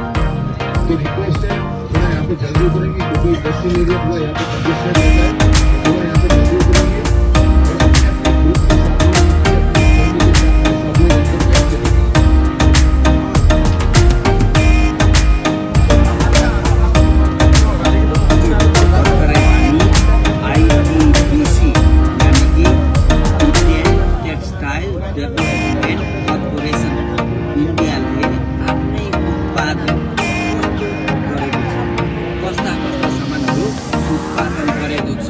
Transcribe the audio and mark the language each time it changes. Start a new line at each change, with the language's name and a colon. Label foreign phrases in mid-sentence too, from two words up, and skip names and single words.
Hindi: तो रिक्वेस्ट है थोड़ा यहाँ पे जल्दी उतरेंगे क्योंकि इंडस्ट्रियल एरिया थोड़ा यहाँ पे कंजेस्टेड रहता है, थोड़ा यहाँ पे जल्दी उतरेंगे और अपने अपने ग्रुप के साथ अपनी फैमिली के साथ सब लोग अंदर बैठ के देखेंगे।
Nepali: ITDC यानी कि इंडियन टेक्सटाइल डेभलपमेन्ट कर्पोरेसन इन्डियाले आफ्नै उत्पादन गरेको छ। कस्ता कस्ता सामानहरू उत्पादन गरेको छ?